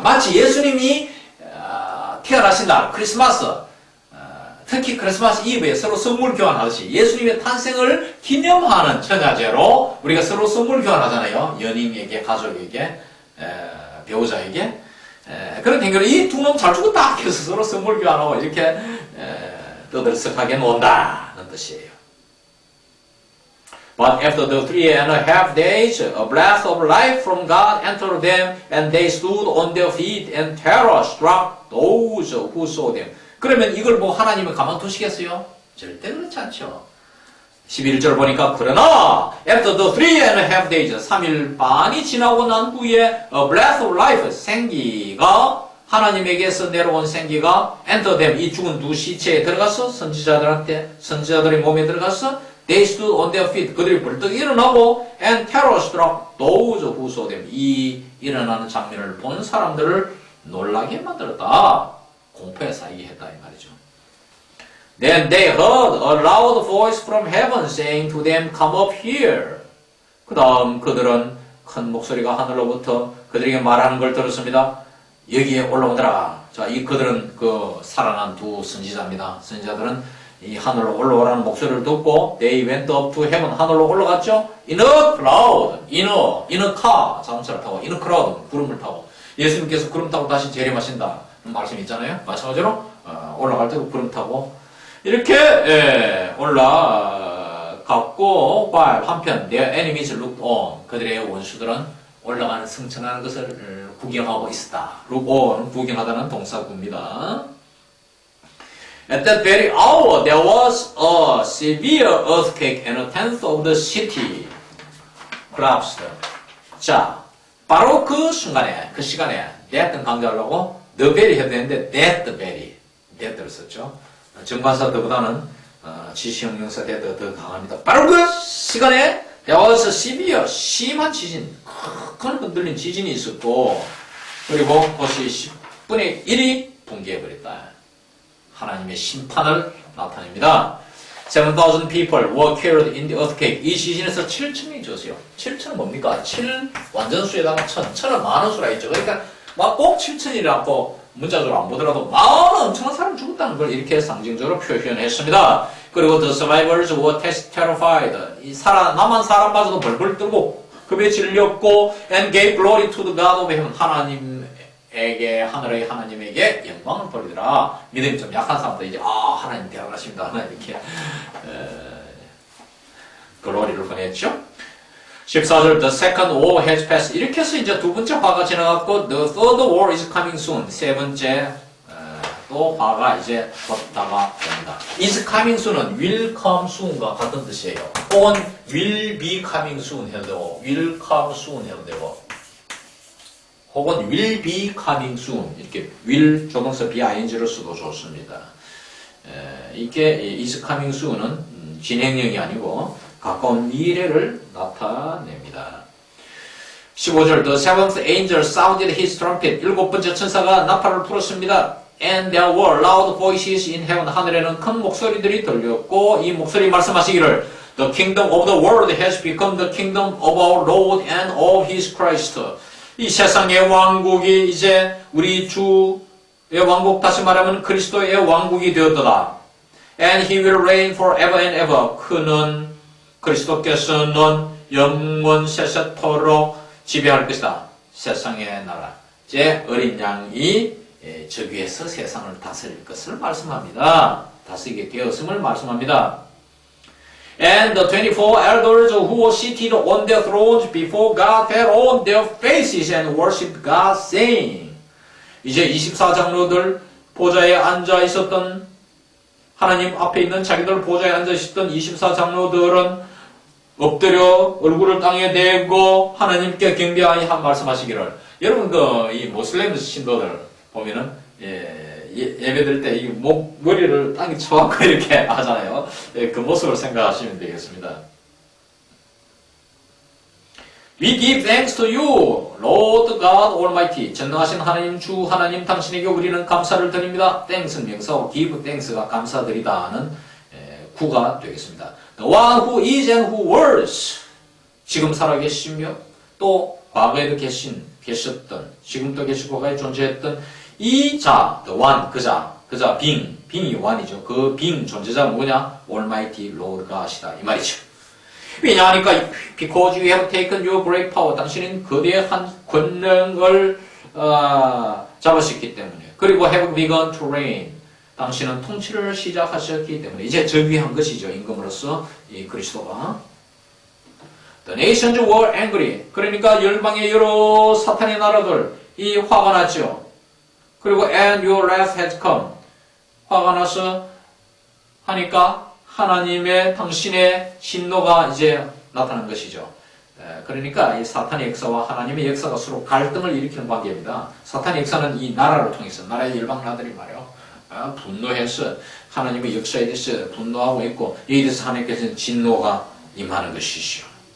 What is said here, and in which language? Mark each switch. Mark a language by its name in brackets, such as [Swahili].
[Korean] 마치 예수님이 태어나신 날 크리스마스 특히 크리스마스 이브에 서로 선물 교환하듯이 예수님의 탄생을 기념하는 천야제로 우리가 서로 선물 교환하잖아요. 연인에게, 가족에게, 배우자에게. 그런 행위로 이 두 놈 잘 죽었다 해서 서로 선물 교환하고 이렇게 떠들썩하게 논다는 뜻이에요. [English] But after the 3.5 days, a breath of life from God entered them, and they stood on their feet, and terror struck those who saw them. [Korean] 그러면 이걸 보고 하나님은 가만두시겠어요? 절대 그렇지 않죠. 11절 보니까 그러나 [English] after the 3.5 days, [Korean] 3일 반이 지나고 난 후에 [English] a breath of life, [Korean] 생기가 하나님에게서 내려온 생기가 [English] enter them, [Korean] 이 죽은 두 시체에 들어가서 선지자들의 몸에 들어가서 [English] They stood on their feet. [Korean] 그들이 벌떡 일어나고 [English] and terror struck those who saw them. [Korean] 이 일어나는 장면을 본 사람들을 놀라게 만들었다. 공포에 쌓이게 했다 이 말이죠. [English] Then they heard a loud voice from heaven saying to them, Come up here. [Korean] 그 다음 그들은 큰 목소리가 하늘로부터 그들에게 말하는 걸 들었습니다. 여기에 올라오더라. 자, 그들은 그 살아난 두 선지자입니다. 선지자들은 이 하늘로 올라오라는 목소리를 듣고 [English] They went up to heaven. [Korean] 하늘로 올라갔죠. [English] In a cloud. in a car. [Korean] 자동차를 타고 [English] in a cloud. [Korean] 구름을 타고. 예수님께서 구름 타고 다시 재림하신다. 말씀이 있잖아요. 마찬가지로 올라갈 때도 구름 타고 이렇게 올라갔고 while 한편 [English] their enemies looked on. [Korean] 그들의 원수들은 올라가는 승천하는 것을 구경하고 있었다. [English] look on. [Korean] 구경하다는 동사구입니다. [English] At that very hour, there was a severe earthquake and a tenth of the city collapsed. [Korean] 자, 바로 그 순간에, 그 시간에, that은 강조하려고 the very 해도 되는데 that를 썼죠. 정관사들보다는 지시형용사 that 더 강합니다. 바로 그 시간에 [English] there was a severe, [Korean] 심한 지진, 큰 흔들린 지진이 있었고, 그리고 그것이 10분의 1이 붕괴해버렸다. 하나님의 심판을 나타냅니다. [English] 7,000 people were killed in the earthquake. [Korean] 이 지진에서 7,000명이 죽었어요. 7,000은 뭡니까? 7 완전수에다가 1,000. 1,000은 많은 수라 있죠. 그러니까 막 꼭 7,000이라고 문자적으로 안 보더라도 많은 엄청난 사람이 죽었다는 걸 이렇게 상징적으로 표현했습니다. [English] 그리고 the survivors were terrified. [Korean] 남은 사람마저도 벌벌 떨고 급에 질렸고 [English] and gave glory to the God of heaven. [Korean] 하늘의 하나님에게 영광을 돌리더라. 믿음이 좀 약한 사람들 이제 하나님 대단하십니다. 이렇게 글로리를 보냈죠. [English] 14절 The second war has passed. [Korean] 이렇게 해서 이제 두 번째 화가 지나갔고 [English] The third war is coming soon. [Korean] 세 번째 또 화가 이제 곧 다가옵니다. [English] is coming soon은 will come soon과 [Korean] 같은 뜻이에요. [English] 혹은 will be coming soon 해도 되고 will come soon 해도 되고 혹은 will be coming soon 이렇게 will 조동사 bing를 써도 좋습니다. [Korean] 이게 [English] is coming soon [Korean] 은 진행형이 아니고 가까운 미래를 나타냅니다. [English] 15절 The seventh angel sounded his trumpet. [Korean] 일곱 번째 천사가 나팔을 불었습니다. [English] And there were loud voices in heaven. [Korean] 하늘에는 큰 목소리들이 들렸고 이 목소리 말씀하시기를 [English] The kingdom of the world has become the kingdom of our Lord and of his Christ. [Korean] 이 세상의 왕국이 이제 우리 주의 왕국, 다시 말하면 그리스도의 왕국이 되었도다. [English] And he will reign forever and ever. [Korean] 그는 그리스도께서는 영원 세세토록 지배할 것이다. 세상의 나라. 제 어린 양이 저 위에서 세상을 다스릴 것을 말씀합니다. 다스리게 되었음을 말씀합니다. [English] And the 24 elders who were seated on their thrones before God fell on their faces and worshipped God, saying. [Korean] 이제 24장로들 보좌에 앉아 있었던 하나님 앞에 있는 자기들 보좌에 앉아 있었던 24장로들은 엎드려 얼굴을 땅에 대고 하나님께 경배하여 말씀하시기를. 여러분 이 모슬렘 신도들 보면은 예배드릴 때 이 머리를 땅에 쳐갖고 이렇게 하잖아요. 그 모습을 생각하시면 되겠습니다. [English] We give thanks to you, Lord God Almighty. [Korean] 전능하신 하나님 주 하나님 당신에게 우리는 감사를 드립니다. thanks는 명사고 [English] give thanks [Korean] 가 감사드리다는 구가 되겠습니다. [English] The one who is and who was. [Korean] 지금 살아계시며 또 과거에도 계셨던 지금도 계시고 과거에 존재했던 이 자, the one, 그자, being이 one이죠. 그 being 존재자가 뭐냐? [English] Almighty Lord God이다. [Korean] 이 말이죠. [English] 왜냐하니까 because you have taken your great power. [Korean] 당신은 거대한 권능을 잡으셨기 때문에. [English] 그리고 have begun to reign. [Korean] 당신은 통치를 시작하셨기 때문에 이제 즉위한 것이죠. 임금으로서 이 그리스도가. [English] The nations were angry. [Korean] 그러니까 열방의 여러 사탄의 나라들 이 화가 났죠. [English] 그리고 and your wrath has come. [Korean] 화가 나서 하니까 하나님의 당신의 진노가 이제 나타난 것이죠. 그러니까 이 사탄의 역사와 하나님의 역사가 서로 갈등을 일으키는 관계입니다. 사탄의 역사는 이 나라를 통해서 나라의 열방 나라들이 말이요. 분노해서 하나님의 역사에 대해서 분노하고 있고 이에 대해서 하나님께서는 진노가 임하는 것이죠.